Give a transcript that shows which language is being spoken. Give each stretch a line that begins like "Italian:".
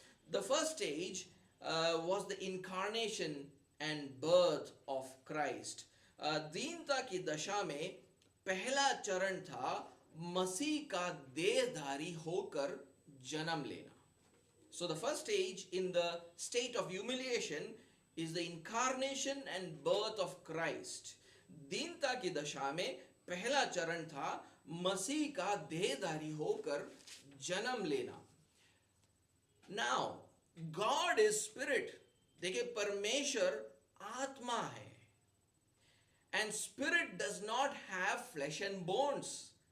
English: The first stage was the incarnation and birth of Christ.
Hindi: दीनता की दशा में पहला चरण था मसीह का देहधारी होकर जन्म लेना.
English: So the first stage in the state of humiliation is the incarnation and birth of Christ.
Hindi: दीनता की दशा में पहला चरण था मसीह का देहधारी होकर जन्म लेना.
English: Now, God is spirit.
Hindi: देखिए, परमेश्वर आत्मा है.
English: And spirit does not have flesh and bones.